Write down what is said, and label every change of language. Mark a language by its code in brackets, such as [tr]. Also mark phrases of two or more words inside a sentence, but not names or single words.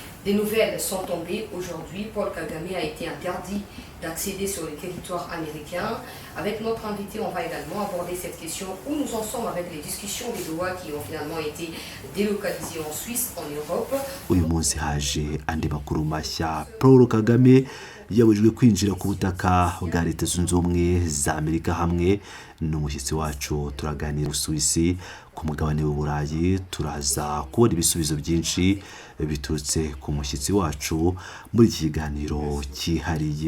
[fr] Des nouvelles sont tombées aujourd'hui. Paul Kagame a été interdit d'accéder sur le territoire américain. Avec notre invité, on va également aborder cette question où nous en sommes avec les discussions des lois qui ont finalement été délocalisées en Suisse, en Europe. [rw] Uyu munsi haje andi makuru mashya. Paul Kagame yabujijwe kwinjira ku butaka bwa Leta Zunze Ubumwe za Amerika hamwe n'umushyitsi wacu. Turaganira Usuwisi ku mugabane w'Uburayi, turaza kubona ibisubizo byinshi biturutse ku mushyitsi wacu muri iki kiganiro cyihariye.